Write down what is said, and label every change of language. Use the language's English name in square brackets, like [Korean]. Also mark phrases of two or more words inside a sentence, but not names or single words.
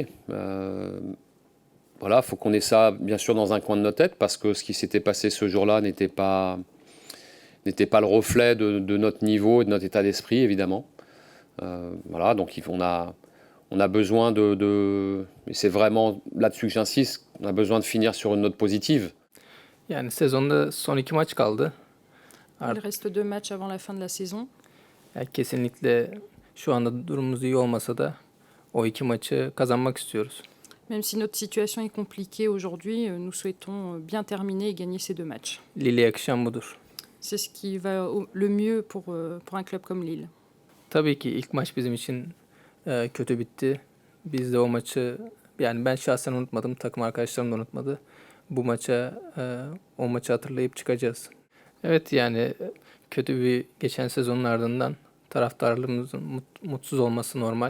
[French] Voilà, il faut qu'on ait ça bien sûr dans un coin de notre tête parce que ce qui s'était passé ce jour-là n'était pas le reflet de notre niveau et de notre état d'esprit, évidemment. Voilà, donc on a besoin et c'est vraiment là-dessus que j'insiste, on a besoin de finir sur une note positive. [Turkish] Yani sezonda son 2 maç kaldı. [French] Il reste 2 matchs avant la fin de la saison. [Turkish] Yani kesinlikle şu anda durumumuz iyi olmasa da o 2 maçı kazanmak istiyoruz. [French] Même si notre situation est compliquée aujourd'hui, nous souhaitons bien terminer et gagner ces 2 matchs. [Turkish] Lille'e yakışan budur. [French] C'est ce qui va le mieux pour un club comme Lille. [Turkish] Tabii ki ilk maç bizim için kötü bitti. Biz de o maçı, yani ben şahsen unutmadım, takım arkadaşlarım da unutmadı. Bu maça, o maçı hatırlayıp çıkacağız. Evet, yani kötü bir geçen sezonun ardından taraftarlarımızın mutsuz olması normal.